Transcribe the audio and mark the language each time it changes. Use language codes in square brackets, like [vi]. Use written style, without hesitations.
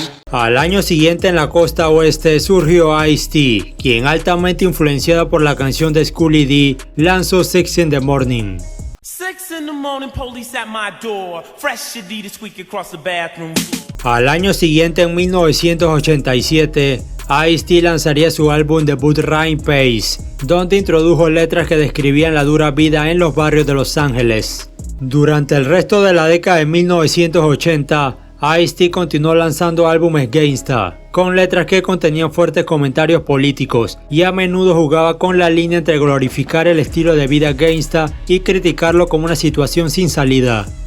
[es] Al año siguiente en la costa oeste surgió Ice-T, quien altamente influenciado por la canción de Schoolly D, lanzó 6 in the Morning. [en] 6 in the morning, police at my door. Fresh Adidas squeak across the bathroom. [es] Al año siguiente, en 1987, Ice-T lanzaría su álbum debut Rampage, donde introdujo letras que describían la dura vida en los barrios de Los Ángeles. Durante el resto de la década de 1980, Ice-T continuó lanzando álbumes gangsta, con letras que contenían fuertes comentarios políticos y a menudo jugaba con la línea entre glorificar el estilo de vida gangsta y criticarlo como una situación sin salida.